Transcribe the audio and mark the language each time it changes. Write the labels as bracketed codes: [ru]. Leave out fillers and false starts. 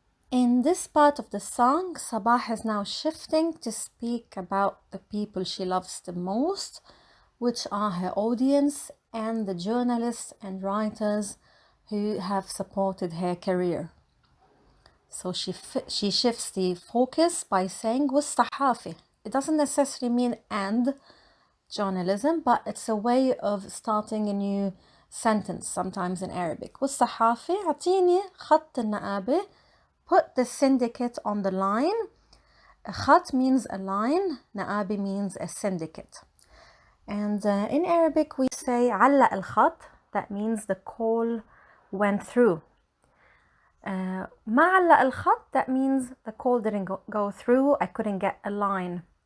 [en] In this part of the song, Sabah is now shifting to speak about the people she loves the most, which are her audience and the journalists and writers who have supported her career. So she shifts the focus by saying والصحافة. It doesn't necessarily mean and journalism, but it's a way of starting a new sentence sometimes in Arabic. [ar] والصحافة عطيني خط النقابة. [en] Put the syndicate on the line. Khat means a line, na'abi means a syndicate. And in Arabic we say [ar] علق الخط, [en] that means the call went through. [ar] ما علق الخط, [en] that means the call didn't go through, I couldn't get a line.